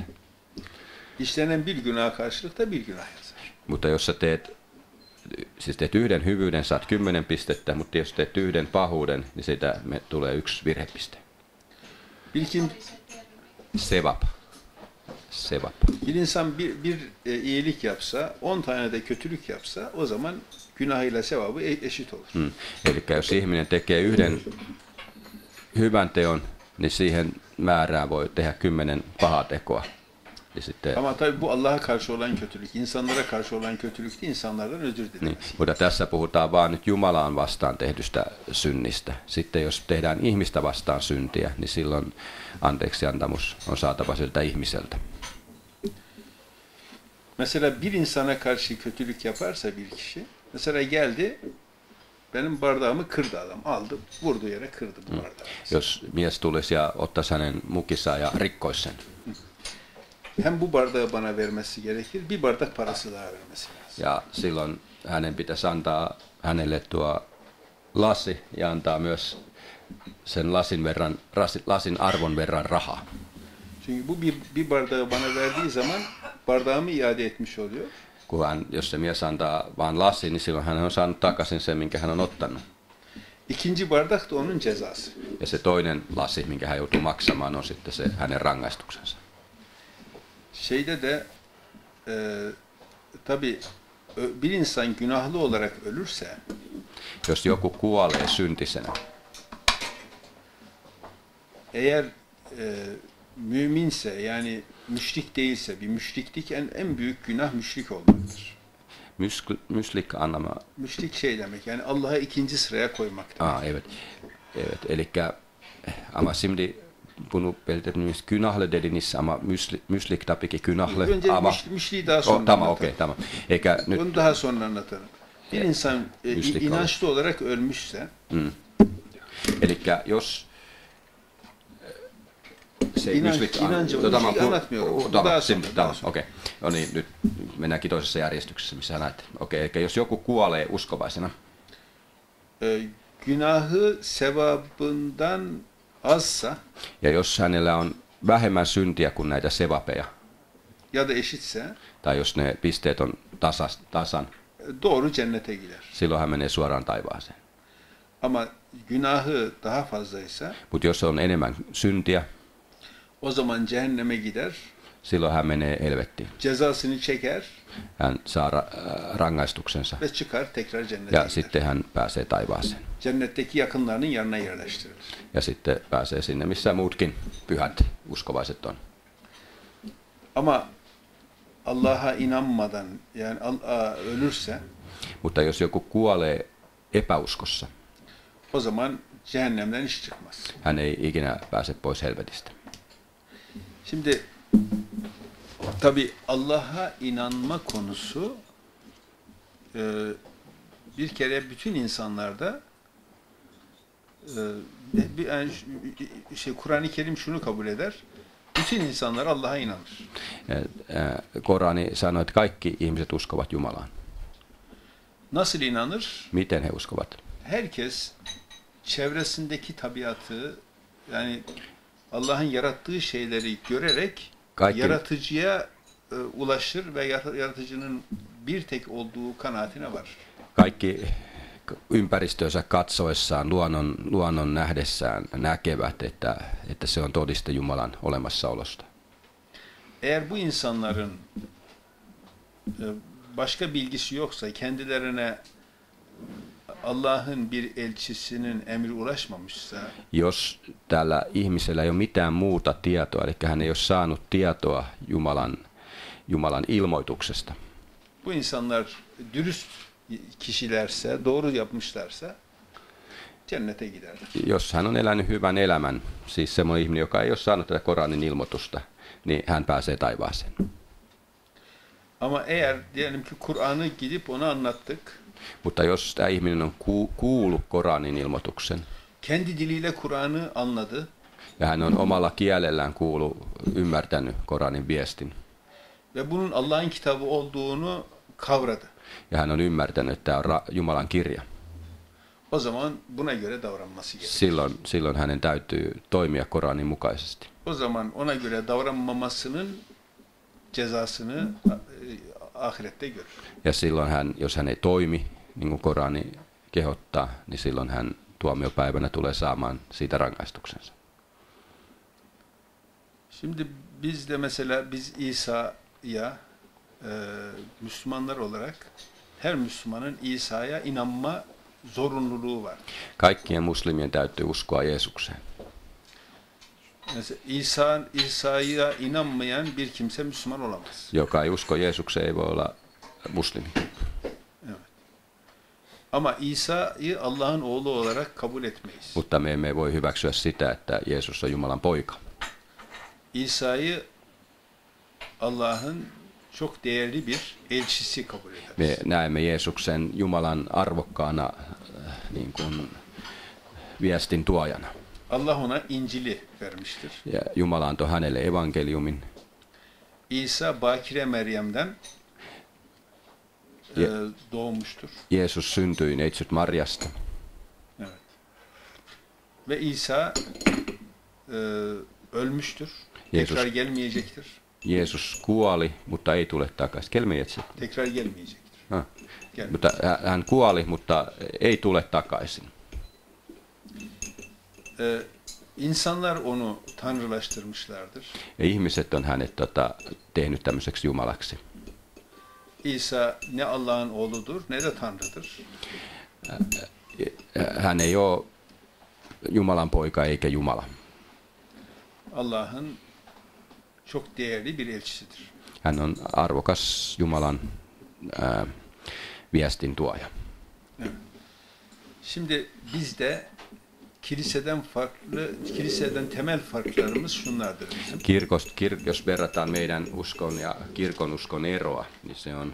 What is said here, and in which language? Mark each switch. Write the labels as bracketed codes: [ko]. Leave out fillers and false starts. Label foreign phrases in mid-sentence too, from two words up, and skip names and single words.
[tr] İşlenen bir günah karşılıkta bir günah yazar. [fi] Mutta jos sä teet yhden hyvyyden, saat 10 pistettä, mutta jos teet yhden pahuuden, niin siitä tulee 1 virhepiste. [tr] Sevap. Bir insan bir iyilik yapsa, 10 tane de kötülük yapsa, o zaman günahıyla sevabı eşit olur. [fi] Eli jos ihminen tekee yhden hyvän teon, niin siihen määrään voi tehdä 10 pahaa tekoa. [tr] Ama tabii bu Allah'a karşı olan kötülük, insanlara karşı olan kötülük değil, insanlardan özür dilemek. [fi] Niin, mutta tässä puhutaan vaan nyt Jumalaan vastaan tehdystä synnistä. Sitten jos tehdään ihmistä vastaan syntiä, niin silloin anteeksiantamus on saatava siltä ihmiseltä. [tr] Mesela bir insana karşı kötülük yaparsa bir kişi, mesela geldi, benim bardağımı kırdı adam, aldı, vurdu yere kırdı bu bardağı. [fi] Jos mies tulisi ja ottaisi hänen mukissaan ja rikkoisi sen. [tr] Hem bu bardağı bana vermesi gerekir, bir bardak parası daha vermesi lazım. [fi] Ja silloin hänen pitäisi antaa hänelle tuo lasi ja antaa myös sen lasin arvon verran rahaa. [tr] Çünkü bu bir bardağı bana verdiği zaman bardağımı iade etmiş oluyor. [fi] Jos se mies antaa vaan lasin, niin silloin hän on saanut takaisin sen, minkä hän on ottanut. [tr] İkinci bardak da onun cezası. [fi] Ja se toinen lasi, minkä hän joutuu maksamaan, on sitten se hänen rangaistuksensa. [tr] Şeyde de tabii bir insan günahlı olarak ölürse, [fi] jos joku kuolee syntisenä, [tr] eğer müminse, yani müşrik değilse, bir müşriklik en büyük günah müşrik olmaktır. Müşrik anlama. Müşrik şey demek, yani Allah'ı ikinci sıraya koymak demek. Evet. Elikkä ama şimdi bunu belirtiniz künahle dediniz ama müşrik tabii ki künahle. Önce müşriği daha sonra tamam, okey, tamam. [fi] Eikä nyt [tr] onu daha sonra anlatalım. Bir insan inançlı olarak ölmüşse, [fi] elikkä jos se [tr] inancı anlatmıyorum. Daha sonra. [fi] Okei. No niin, nyt mennäänkin toisessa järjestyksessä, missä näet. Okei, eli jos joku kuolee uskovaisena, [tr] günahı sevabından azsa, [fi] ja jos hänellä on vähemmän syntiä kuin näitä sevapeja, [tr] ya da eşitse, [fi] tai jos ne pisteet on tasan, [tr] doğru cennete gider. [fi] Silloin hän menee suoraan taivaaseen. [tr] Ama günahı daha fazlaysa, [fi] mutta jos on enemmän syntiä, [tr] o zaman cehenneme gider. [fi] Silloin hän menee helvettiin. [tr] Cezasını çeker. [fi] Hän saa rangaistuksensa. [tr] Ve çıkar tekrar cennete [fi] ja [tr] gider. [fi] sitten hän pääsee taivaaseen. [tr] Cennetteki yakınlarının yanına yerleştirilir. [fi] Ja sitten pääsee sinne, missä muutkin pyhät uskovaiset on. [tr] Ama Allah'a inanmadan yani ölürse, [fi] mutta jos joku kuolee epäuskossa, [tr] o zaman cehennemden hiç çıkmaz. [fi] Hän ei ikinä pääse pois helvetistä. [tr] Şimdi tabii Allah'a inanma konusu bir kere bütün insanlarda yani Kur'an-ı Kerim şunu kabul eder. Bütün insanlar Allah'a inanır. [fi] Korani sanoo, että kaikki ihmiset uskovat Jumalaan. [tr] Nasıl inanır? [fi] Miten he uskovat? [tr] Herkes çevresindeki tabiatı, yani Allah'ın yarattığı şeyleri görerek yaratıcıya ulaşır ve yaratıcının bir tek olduğu kanaatine varır. [fi] Kaikki ympäristöönsä katsoessaan, luonnon nähdessään näkevät, että se on todiste Jumalan olemassaolosta. [tr] Eğer bu insanların başka bilgisi yoksa, kendilerine Allah'ın bir elçisinin emri ulaşmamışsa, [fi] jos tällä ihmisellä ei ole mitään muuta tietoa, eli hän ei ole saanut tietoa Jumalan ilmoituksesta. [tr] Bu insanlar dürüst kişilerse, doğru yapmışlarsa cennete giderler. [fi] Jos hän on elänyt hyvän elämän, siis semmoinen ihminen, joka ei ole saanut tätä Koranin ilmoitusta, niin hän pääsee taivaaseen. [tr] Ama eğer diyelim ki Kur'an'ı gidip ona anlattık. [fi] Mutta jos tämä ihminen on kuullut Koranin ilmoituksen, [tr] kendi diliyle Kur'an'ı anladı, [fi] ja hän on omalla kielellään ymmärtänyt Koranin viestin, [tr] ve bunun Allah'ın kitabı olduğunu kavradı, [fi] ja hän on ymmärtänyt, että tämä on Jumalan kirja, [tr] o zaman buna göre davranması gerekir. [fi] Silloin hänen täytyy toimia Koranin mukaisesti. [tr] O zaman ona göre davranmamasının cezasını ahirette görür. [fi] Ja silloin jos hän ei toimi, niin kuin Korani kehottaa, niin silloin hän tuomiopäivänä tulee saamaan siitä rangaistuksensa. [tr] Şimdi biz de mesela İsa'ya Müslümanlar olarak her Müslümanın İsa'ya inanma zorunluluğu var. [fi] Kaikkien muslimien täytyy uskoa Jeesukseen. [tr] Mesela İsa'ya inanmayan bir kimse Müslüman olamaz. [fi] Joka ei usko Jeesukseen, ei voi olla muslimi. [tr] Evet. Ama İsa'yı Allah'ın oğlu olarak kabul etmeyiz. [fi] Mutta me emme voi hyväksyä sitä, että Jeesus on Jumalan poika. [tr] İsa'yı Allah'ın çok değerli bir elçisi kabul ederiz. [fi] Me näemme Jeesuksen Jumalan arvokkaana niin kuin viestin tuojana. [tr] Allah ona İncil'i vermiştir. [fi] Ja Jumala antoi hänelle evankeliumin. [tr] İsa Bakire Meryem'den doğmuştur. [fi] Jeesus syntyi neitsyt Marjasta. [tr] Evet. Ve İsa ölmüştür. Tekrar gelmeyecektir. [fi] Jeesus kuoli, mutta ei tule takaisin. [tr] Kelmeyetse. Tekrar gelmeyecektir. [fi] Mutta hän kuoli, mutta ei tule takaisin. [tr] İnsanlar onu tanrılaştırmışlardır. [fi] Ja ihmiset on hänet tehnyt tämmöiseksi jumalaksi. [tr] İsa ne Allah'ın oğludur ne de tanrıdır. [fi] Hän ei ole Jumalan poika eikä Jumala. [tr] Allah'ın çok değerli bir elçisidir. [fi] Hän on arvokas Jumalan viestin tuoja. [tr] Evet. Şimdi bizde kiliseden temel farklarımız şunlardır bizim. [fi] Jos verrataan meidän uskon ja kirkon uskon eroa, niin se on...